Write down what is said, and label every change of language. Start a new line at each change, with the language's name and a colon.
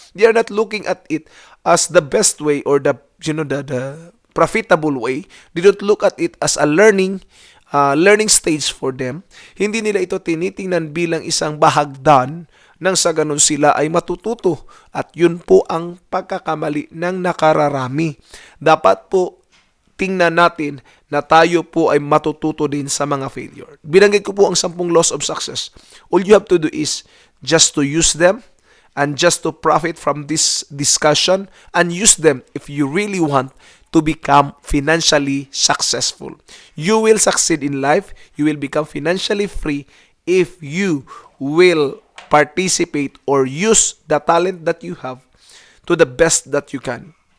English: They are not looking at it as the best way or the profitable way. They don't look at it as a learning stage for them.
Filipino: Hindi nila ito tinitingnan bilang isang bahagdan nang sa ganun sila ay matututo. At yun po ang pagkakamali ng nakararami. Dapat po tingnan natin na tayo po ay matututo din sa mga failure. Binanggit ko po ang
English: 10 laws of success. All you have to do is just to use them and just to profit from this discussion and use them if you really want to become financially successful. You will succeed in life. You will become financially free if you will participate or use the talent that you have to the best that you can.